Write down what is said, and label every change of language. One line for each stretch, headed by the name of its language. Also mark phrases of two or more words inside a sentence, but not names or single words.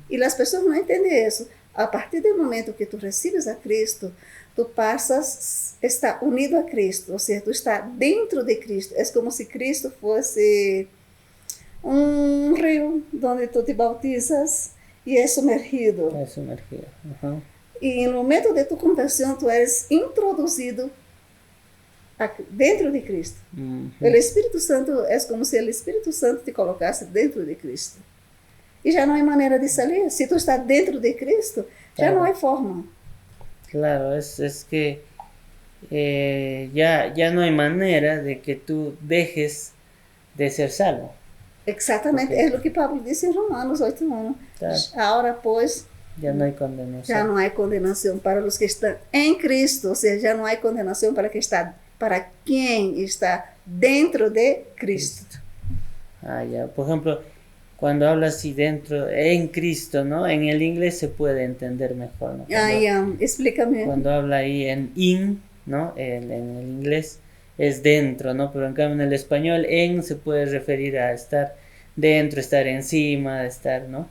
Portuguese: E as pessoas não entendem isso. A partir do momento que tu recebes a Cristo, tu passas a estar unido a Cristo, ou seja, tu está dentro de Cristo. É como se Cristo fosse um rio onde tu te bautizas e é sumergido.
Spanish: Es sumergido. Ujú.
Portuguese: E no momento de tu conversão, tu eres introduzido dentro de Cristo. Ujú. O Espírito Santo é como se o Espírito Santo te colocasse dentro de Cristo. E já não há maneira de sair. Se tu está dentro de Cristo, já
Spanish: Claro.
Portuguese: não há forma.
Spanish: Claro, es que ya no hay manera de que tú dejes de ser salvo.
Portuguese: Exatamente,
Spanish: Ok.
Portuguese: é o que Pablo disse em Romanos 8:1.
Spanish: Claro.
Portuguese: Agora, pois,
Spanish: Ya no hay
Portuguese: já
Spanish: condenación.
Portuguese: não há condenação para os que estão em Cristo, ou seja, já não há condenação para quem está dentro de Cristo.
Spanish: Ah, ya. Por ejemplo, cuando habla así dentro, en Cristo, ¿no? En el inglés se puede entender mejor, ¿no? Explícame. Cuando habla ahí en in, ¿no? En el inglés es dentro, ¿no? Pero en cambio en el español en se puede referir a estar dentro, estar encima, estar, ¿no?